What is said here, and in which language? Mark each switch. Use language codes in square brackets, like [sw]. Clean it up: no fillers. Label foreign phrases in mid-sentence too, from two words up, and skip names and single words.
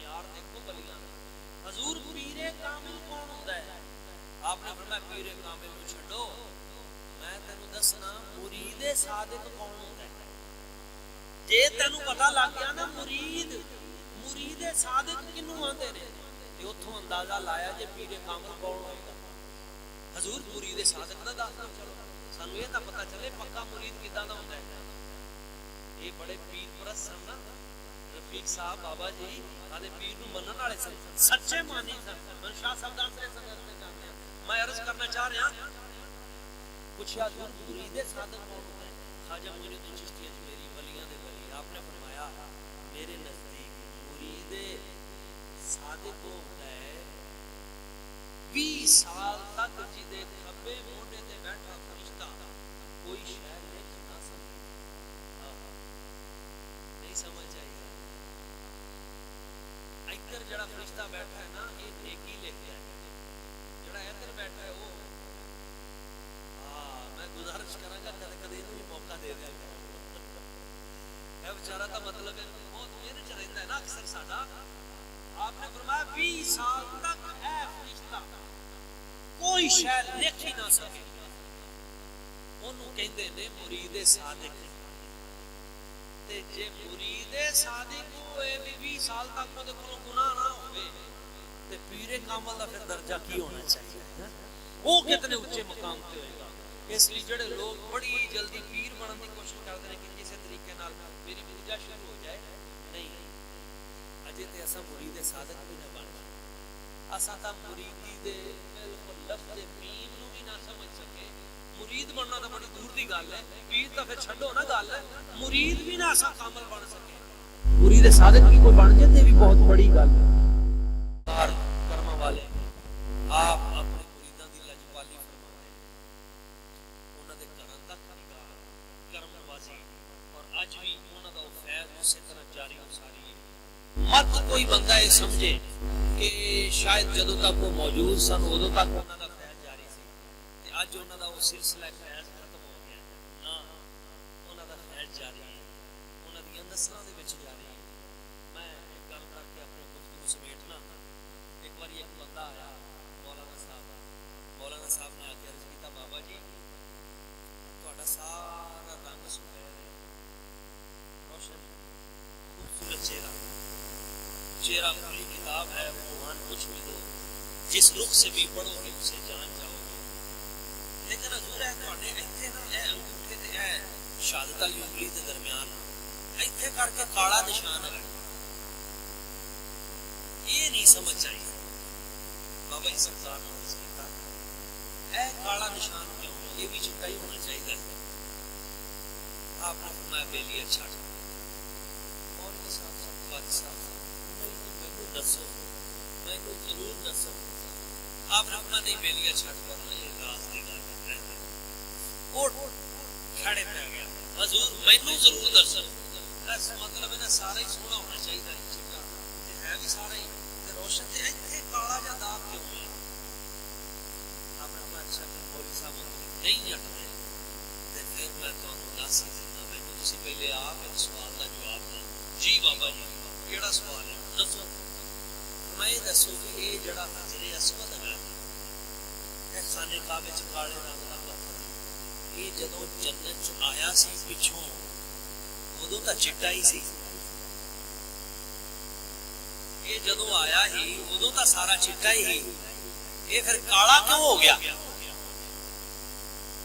[ur] یار دیکھو ولیاں حضور پیر کامل کون ہوتا ہے؟ [pa] آپ نے فرمایا پیر کامل کو چھڈو میں تینوں دسنا مرید صادق کون ہوتا ہے. جے تینوں پتہ لگ گیا نا مرید صادق کنوں آندے نے تے اوتھوں اندازہ لایا جے پیر کامل کون ہوئے گا. حضور مرید صادق دا دس دو چلو سانوں یہ تاں پتہ چلے پکا مرید کداں دا ہوندا ہے. یہ بڑے پیر پرست سن نا رفیق صاحب بابا جی آدھے پیر نوں منن والے سن سچے مانی سن. من شاہ صاحب دس رہے سن میں عرض کرنا چاہ رہا پوچھا حضور مرید صادق کون ہوتا ہے؟ خواجہ معین الدین چشتی اجمیری ولیاں دے ولی. آپ نے فرمایا میرے نزدیک مرید صادق ہوتا ہے 20 سال تک جدے کھبے موڈے تے بیٹھا فرشتہ کوئی شے لکھ نہ سکے. نہیں سمجھ آئی گا. ادھر جڑا فرشتہ بیٹھا ہے نا یہ نیکی لکھتا ہے جڑا ادھر بیٹھا ہے وہ میں گزارش کراں گا کدے کدے بھی موقع دے دیا ہے بیچارہ کا مطلب ہے بہت محنت چ رہتا ہے نا اکثر ساڈا. آپ نے فرمایا 20 سال تک اے فرشتہ کوئی شے لکھ ہی نہ سکے اونوں کہندے نے مرید صادق. تے جے مرید صادق ہوئے بھی 20 سال تک اودے کولوں گناہ نہ ہوئے تے پیر کامل دا پھر درجہ کی ہونا چاہیے وہ کتنے اونچے مقام تے ہوئے گا. [ur] اس لیے جڑے لوگ بڑی جلدی پیر بننے کی کوشش کرتے ہیں کہ کسی طریقے نال میری پوجا شروع ہو جائے [pa] نہیں اجے تے اساں مرید صادق بھی نہ بن اساں تا مریدی دے بالکل لفظ میم نو بھی نہ سمجھ سکے. مرید بننا تو بڑی دور دی گل ہے پیر تو پھر چھڈو نا گل مرید بھی نہ اساں کامل بن سکے. مرید صادق بھی کوئی بن جائے تے بھی بہت بڑی گل ہے. کرما والے آپ اپنے مریداں دی لجپالی فرمائیں انہاں دے گھراں تک نگاہ کرم نوازی اور اج بھی انہاں دا فیض اسی طرح جاری ہو ساری ہے. مت کوئی بندہ یہ سمجھے کہ شاید جدوں تک وہ موجود سن ادوں تک انہاں دا فیض جاری سی تے اج انہاں دا وہ سلسلہ فیض ختم ہو گیا نا انہاں دا فیض جاری ہے انہاں دی نسلاں دے وچ جاری ہے. میں ایک گل کر کے اپنے گفتگو سمیٹنا. ایک بار ایک بندہ آیا مولانا صاحب نے آ کے عرض کیتا بابا جی تہاڈا سارا رنگ سفید روشن خوبصورت چہرہ کھلی کتاب ہے [ur] عنوان کچھ بھی دو جس رخ سے بھی پڑھو گے اسے جان جاؤ گے. [pa] لیکن حضور ہے تہاڈے ایتھے نا اے انگوٹھے تے اے شہادت والی انگلی دے درمیان ایتھے کر کے کالا نشان ہے یہ نہیں سمجھ آئی. بابا جی سرکار نے اس کیتا اے کالا نشان کیوں یہ بھی چٹا ہی ہونا چاہیے. آپ نے فرمایا بیلیاں چھٹ مولوی صاحب قاضی صاحب مینوں دسو مینوں ضرور دسو. آپ نے فرمایا نہیں بیلیاں چھٹ کرنا یہ راز دی گل ہے. اٹھ کھڑے پہ گیا حضور مینوں ضرور دسو. اس مطلب ہے نا سارا ہی سونا ہونا چاہیے چٹا تے ہے بھی سارا ہی روشن تے ایتھے کالا جا داغ کیوں ہے. آپ نے فرمایا اچھا کہ مولوی صاحب نہیں ہٹدے تے پھر میں تانوں دس دینا مینوں تسی پہلے آ کے سوال دا جواب دو. جی بابا جی کیڑا سوال ہے دسو. میں دسو کہ یہ جڑا حجر اسود ہے اے خانے کعبے وچ کالے رنگ دا پتھر یہ جدوں جنت چ آیا سی پچھوں ادوں تا چٹا ہی سی. یہ جدوں آیا ہی ادوں تا سارا چٹا ہی یہ پھر کالا کیوں ہو گیا.